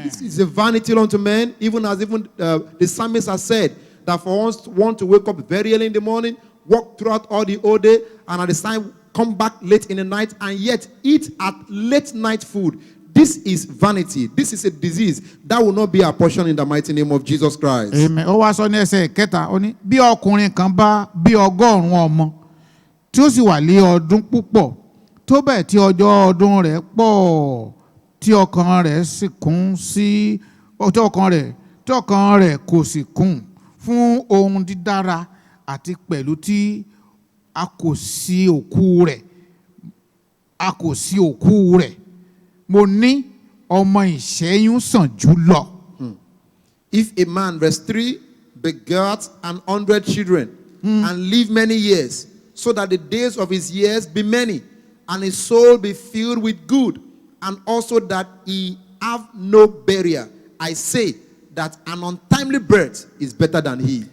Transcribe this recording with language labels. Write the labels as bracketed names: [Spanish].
[English] It is a vanity unto men, even as the psalmist has said, that for one to wake up very early in the morning, walk throughout all the whole day, and at the time come back late in the night, and yet eat at late night food. This is vanity. This is a disease that will not be our portion in the mighty name of Jesus Christ. Amen. [Yoruba] Ó wá sọ ní ẹsẹ̀ kẹta ó ní bí ọkùnrin kan bá bí 100 ọmọ tí ó sì wà lé ọdún púpọ̀ tó bẹ́ẹ̀ tí ọjọ́ ọdún rẹ̀ pọ̀ tí ọkàn rẹ̀ sì kún sí tí ọkàn rẹ̀ kò sì kún fún ohun dídára àti pẹ̀lú tí a kò sí òkú rẹ̀ mo ní ọmọ ìṣẹ́yún sàn jù lọ. [English] If a man, verse 3, begat 100 children and live many years, so that the days of his years be many, and his soul be filled with good, and also that he have no burial, I say that an untimely birth is better than he.